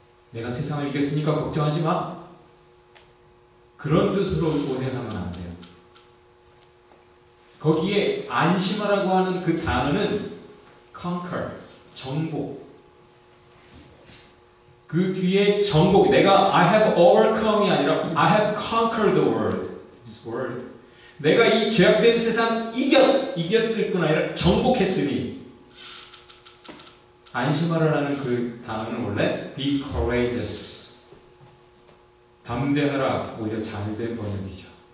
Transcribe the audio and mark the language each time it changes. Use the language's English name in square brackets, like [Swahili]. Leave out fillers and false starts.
[Korean] 내가 세상을 이겼으니까 걱정하지 마. 그런 뜻으로 오해하면 안 돼요. 거기에 안심하라고 하는 그 단어는 conquer, 정복. 그 뒤에 정복, 내가 [English] I have overcome이 [Korean] 아니라 [English] I have conquered the world. This world. [Korean] 내가 이 죄악된 세상 이겼을 뿐 아니라 정복했으니 안심하라라는 그 단어는 원래 [English] be courageous. [Korean] 담대하라. 오히려 잘된 번역이죠.